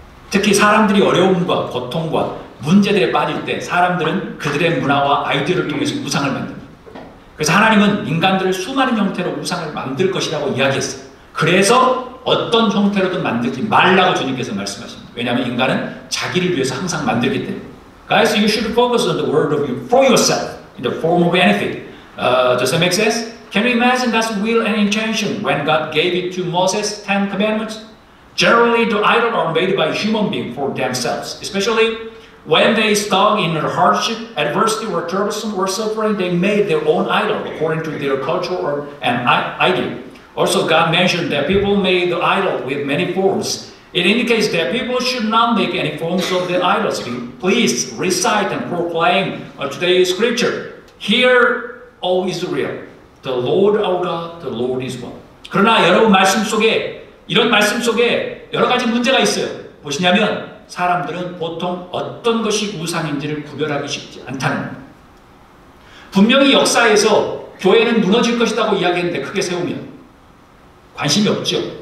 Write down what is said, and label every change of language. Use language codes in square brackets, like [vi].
[ko] 특히 사람들이 어려움과 고통과 문제들에 빠질 때 사람들은 그들의 문화와 아이디어를 통해서 우상을 만듭니다. 그래서 하나님은 인간들을 수많은 형태로 우상을 만들 것이라고 이야기했어요. 그래서 어떤 형태로든 만들지 말라고 주님께서 말씀하십니다. 왜냐하면 인간은 자기를 위해서 항상 만들기 때문에. [en] Guys, you should focus on the word of you for yourself in the form of anything. Does that make sense? Can you imagine God's will and intention when God gave it to Moses, 10 commandments? Generally, the idols are made by human beings for themselves, especially when they stuck in hardship, adversity, or troublesome or suffering, they made their own idol according to their culture or an idea. Also, God mentioned that people made the idol with many forms. It indicates that people should not make any forms of the idols. Please recite and proclaim today's scripture. Hear, O Israel, the Lord our God, the Lord is one. [ko] 그러나 여러분 말씀 속에 이런 말씀 속에 여러 가지 문제가 있어요. 무엇이냐면 사람들은 보통 어떤 것이 우상인지를 구별하기 쉽지 않다는 겁니다. 분명히 역사에서 교회는 무너질 것이라고 이야기했는데 크게 세우면 관심이 없죠.